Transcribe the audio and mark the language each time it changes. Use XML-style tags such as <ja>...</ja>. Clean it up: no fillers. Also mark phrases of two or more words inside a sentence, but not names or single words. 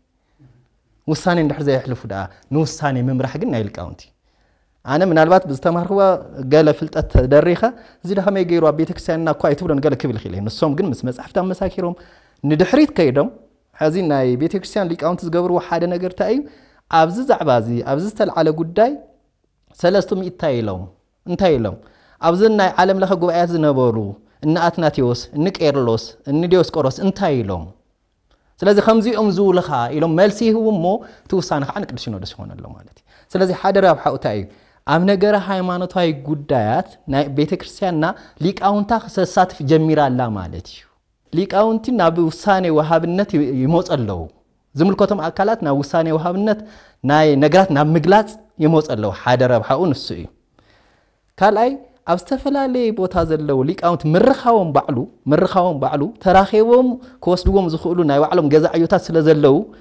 <ti>ውሳኔ እንድሕር ዘይሕልፉ ደኣ ንውሳኔ ምምራሕ ግን ናይ ሊቃውንቲ ኣነ ምናልባት ብዝተማርኽዎ ገለ ፍልጠት ተደሪኸ እዚ ደኸመይ ገይሩ ኣብ ቤተክርስቲያንና እኳ ኣይትብሎን ገለ ክብል ይኽእል እዩ ንሶም ግን ምስ መጻሕፍቲ ኣመሳኪሮም ንድሕሪት ከይዶም ሕዚ ናይ ቤተክርስቲያን ሊቃውንቲ ዝገብርዎ ሓደ ነገር እንታይ እዩ ኣብዚ ዛዕባ እዚ ኣብዚ ዝተልዓለ ጉዳይ 300 እንታይ ኢሎም ኣብዚ ናይ ዓለም ለኸ ጉባኤያት ዝነበሩ እነ አትናቴዎስ እነ ቄርሎስ እነ ዲዮስቆሮስ እንታይ ኢሎም ስለዚ ከምዚኦም ዝውልኻ ኢሎም መልሲ ይህቡሞ ትውሳነ ከዓ ቅዱስ ሲኖዶስ ይሆን ኣሎ ማለት እዩ ስለዚ ሓደ ረብሓኡ እንታይ እዩ ኣብ ነገረ ሃይማኖታዊ ጉዳያት ናይ ቤተክርስቲያንና ሊቃውንታ ክሳተፍ ጀሚራላ ማለት እዩ ሊቃውንቲ ናብ ውሳኔ ወሃብነት ይመጹ ኣለዉ ዝምልከቶም ኣካላት ናብ ውሳኔ ወሃብነት ናይ ነገራት ናብ ምግላጽ ይመጹ ኣለዉ ሓደ ረብሓኡ ንሱ እዩ ካልኣይ ኣብ ዝተፈላለዩ ቦታ ዘለዉ ሊቃውንቲ ምርኻዎም ባዕሉ ተራኺቦም ክወስድዎም ዝኽእሉ ናይ ባዕሎም ገዛዕዮታት ስለ ዘለዉ</ti>